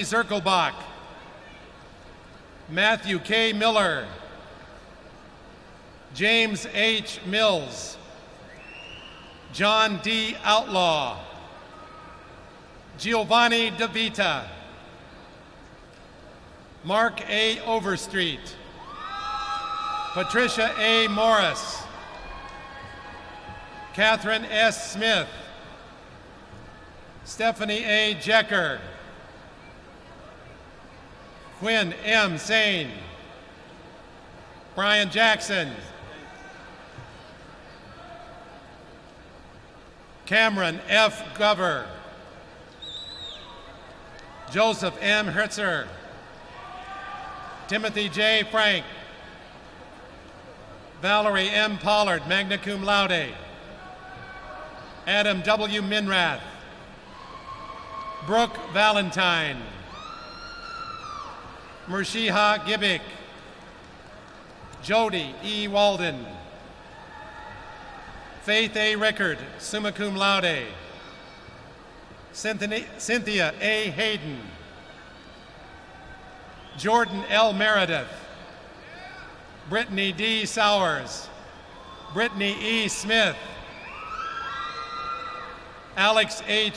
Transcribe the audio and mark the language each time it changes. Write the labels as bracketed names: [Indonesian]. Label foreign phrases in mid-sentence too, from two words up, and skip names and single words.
[English] Zirkelbach, Matthew K. Miller, James H. Mills, John D. Outlaw, Giovanni DeVita, Mark A. Overstreet, Patricia A. Morris, Catherine S. Smith, Stephanie A. Jecker, Quinn M. Sane, Brian Jackson, Cameron F. Gover, Joseph M. Hertzer, Timothy J. Frank, Valerie M. Pollard, [Latin] magna cum laude, [English] Adam W. Minrath, Brooke Valentine, Mershiha Gibbik, Jody E. Walden, Faith A. Rickard, [Latin] summa cum laude, [English] Cynthia A. Hayden, Jordan L. Meredith, Brittany D. Sowers, Brittany E. Smith, Alex H.